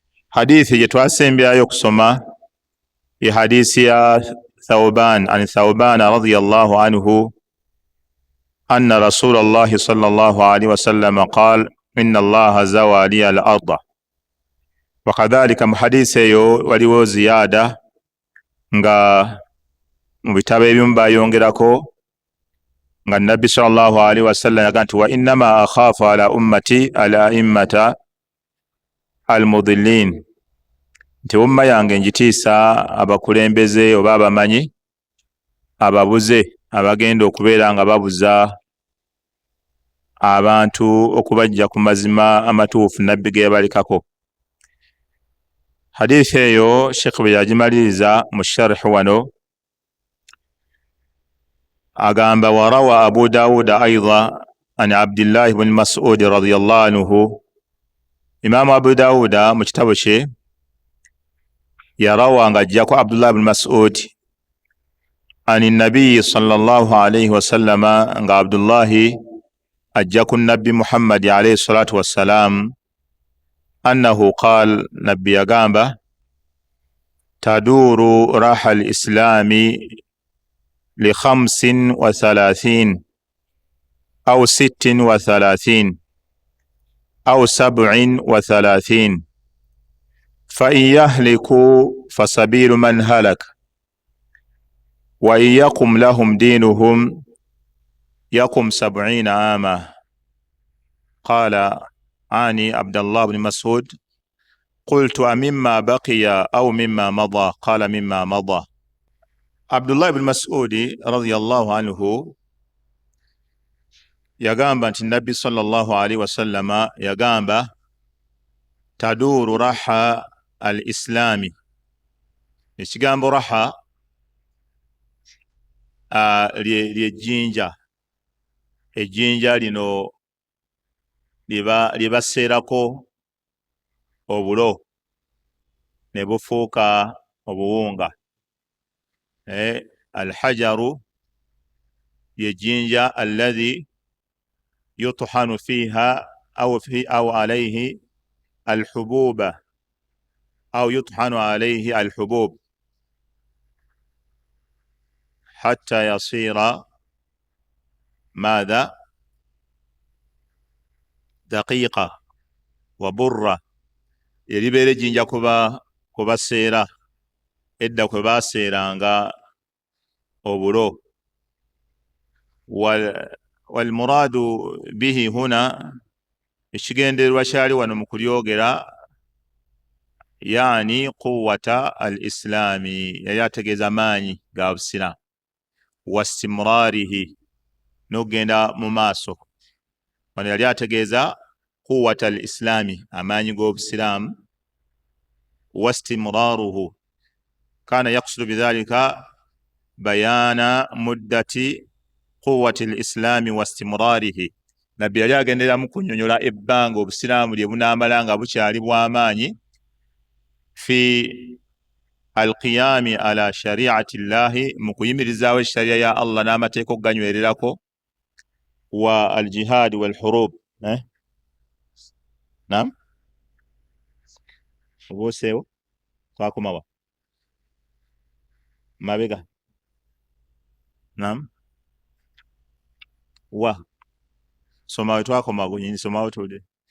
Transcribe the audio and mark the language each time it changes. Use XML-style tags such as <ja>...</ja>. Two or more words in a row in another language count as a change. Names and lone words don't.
<lg>Hadithi yetwasembyayo kusoma ya hadithi ya Thawban</lg> <ar>عن ثوبان رضي الله عنه أن رسول الله صلى الله عليه وسلم قال إن الله زوى لي الأرض.</ar> <lg>Wakadhalika mu hadithi eyo waliwo ziyada nga mu bitabo ebimu bayongerako nga Nabbi</lg> <ar>صلى الله عليه وسلم</ar> <lg>yaga nti</lg> <ar>وإنما أخاف على أمتي الأئمة المضلين,</ar> <lg>nti umma yange njitiisa abakulembeze oba abamanyi ababuze abagenda okubeera nga babuza abantu okubajja ku mazima amatuufu Nabbi ge yabalikako. Hadithi eyo Sheikh bwe yagimaliriza mu sharh wano agamba</lg> <ar>ورواه أبو داود أيضا عن عبد الله بن مسعود رضي الله عنه.</ar> <lg>Imam Abu Dawud mu kitabo kye yarawa nga ajjako Abdullah ibn Mas'ud</lg> <ar>عن النبي صلى الله عليه وسلم,</ar> <lg>nga Abdullahi ajjaku Nabbi Muhammad</lg> <ar>عليه الصلاة والسلام أنه قال,</ar> <lg>Nabbi yagamba</lg> <ar>تدور رحى الإسلام لـ 35 أو 36 أو 37 فإن يهلكوا فسبيل من هلك وإن يقم لهم دينهم يقم 70 عاما. قال عن عبد الله بن مسعود قلت أمما بقي أو مما مضى قال مما مضى, qala mimma mada.</ar> <lg>Abdullah ibn Mas'ud</lg> <ar>رضي الله عنه</ar> <lg>yagamba nti Nabbi</lg> <ar>صلى الله عليه وسلم</ar> <lg>yagamba</lg> <ar>تدور رحى الإسلام.</ar> <lg>Ekigambo raha lyejjinja. Ejjinja lino libaseerako obulo ne bufuuka obuwunga.</lg> <ar>الحجر الذي يطحن فيه أو عليه الحبوب أو يطحن عليه الحبوب حتى يصير ماذا دقيقا وبرا.</ar> <lg>Eribeera ejjinja kubaseera edda kwe baseeranga obulo.</lg> <ar>والمراد به هنا,</ar> <lg>ekigendererwa kyali wano mu kulyogera,</lg> <ar>يعني قوة الإسلام,</ar> <lg>yali ategeeza maanyi ga busiraamu, wastimrarihi, n'okugenda mu maaso. Wano yali ategeeza</lg> <ar>قوة الإسلام,</ar> <lg>amaanyi g'obusiraamu,</lg> <ar>واستمراره كان يقصد بذلك بيان مدة قوة الإسلام واستمراره.</ar> <lg>Nabbi yali agenderamu kunnyonnyola ebbanga obusiraamu lye bunaamala nga bukyali bw'amaanyi</lg> <ar>في القيام على شريعة الله,</ar> <lg>mu kuyimirizaawo shari'a ya Allah n'amateeka okuganywererako,</lg> <ar>والجهاد والحروب.</ar> <lg>Naam, obuuseewo twakomawa mabega. Naam, wa somawe twakoma gunyini, somawo tude.</lg>